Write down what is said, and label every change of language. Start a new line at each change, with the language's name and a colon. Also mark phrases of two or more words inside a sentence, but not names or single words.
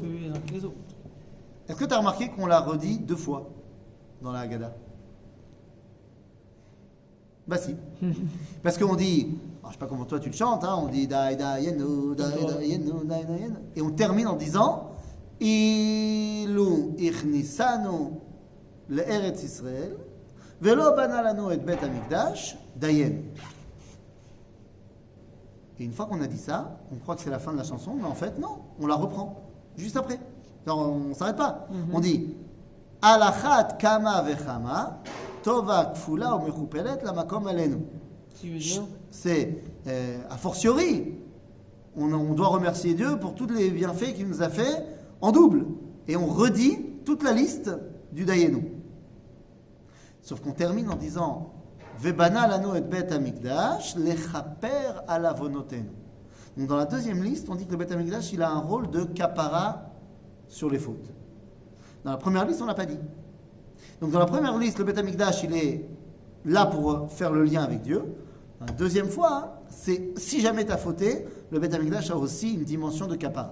French: Est-ce que tu as remarqué qu'on l'a redit 2 fois dans la Haggadah? Si. Parce qu'on dit, je ne sais pas comment toi tu le chantes, on dit Daïdaïenu, Daïdaïenu, Daïdaïenu, et on termine en disant
Hebrew: אילו הכניסנו לארץ ישראל ולא בנה לנו את בית המקדש דיינו.
French: Et une fois qu'on a dit ça, on croit que c'est la fin de la chanson, mais en fait non, on la reprend juste après. Alors, on ne s'arrête pas. On dit
Hebrew: על אחת כמה וכמה טובה כפולה ומכופלת למקום עלינו.
French: C'est a fortiori, on doit remercier Dieu pour tous les bienfaits qu'il nous a fait en double. Et on redit toute la liste du Dayenu. Sauf qu'on termine en disant
Hebrew: ובנה לנו את בית המקדש לכפר על עוונותינו.
French: Donc dans la deuxième liste, on dit que le
Hebrew: בית המקדש
French: il a un rôle de kapara sur les fautes. Dans la première liste, on l'a pas dit. Donc dans la première liste, le
Hebrew: בית המקדש
French: il est là pour faire le lien avec Dieu. Dans la deuxième fois, c'est si jamais tu as fauté, le
Hebrew: בית המקדש
French: a aussi une dimension de kapara.